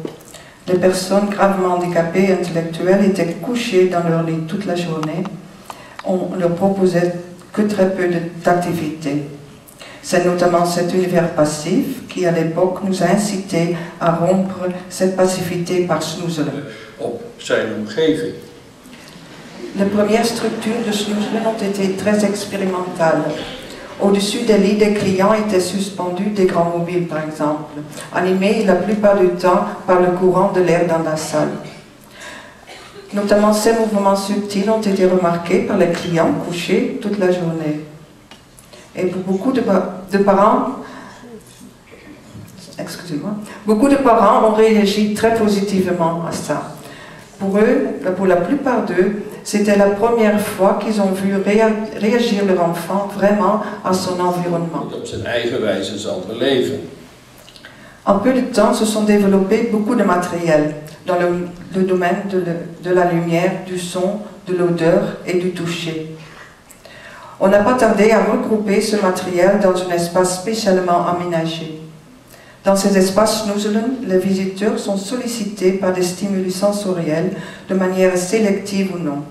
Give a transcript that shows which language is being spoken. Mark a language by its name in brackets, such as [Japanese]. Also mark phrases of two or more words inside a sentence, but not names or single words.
[French] Les personnes gravement handicapées intellectuelles étaient couchées dans leur lit toute la journée. On leur proposait que très peu d'activités. C'est notamment cet univers passif qui, à l'époque, nous a incités à rompre cette passivité par Snoezelen. [Dutch] op zijn omgeving. [French] Les premières structures de Snoezelen ont été très expérimentales. Au-dessus des lits des clients étaient suspendus des grands mobiles, par exemple, animés la plupart du temps par le courant de l'air dans la salle. Notamment, ces mouvements subtils ont été remarqués par les clients couchés toute la journée. Et pour beaucoup de parents, beaucoup de parents ont réagi très positivement à ça. Pour eux, pour la plupart d'eux, c'était la première fois qu'ils ont vu réagir leur enfant vraiment à son environnement. [Dutch] Op zijn eigen wijze zal beleven. [French] En peu de temps, se sont développés beaucoup de matériel dans le domaine de la lumière, du son, de l'odeur et du toucher. On n'a pas tardé à regrouper ce matériel dans un espace spécialement aménagé. Dans ces espaces Snoezelen, les visiteurs sont sollicités par des stimuli sensoriels de manière sélective ou non.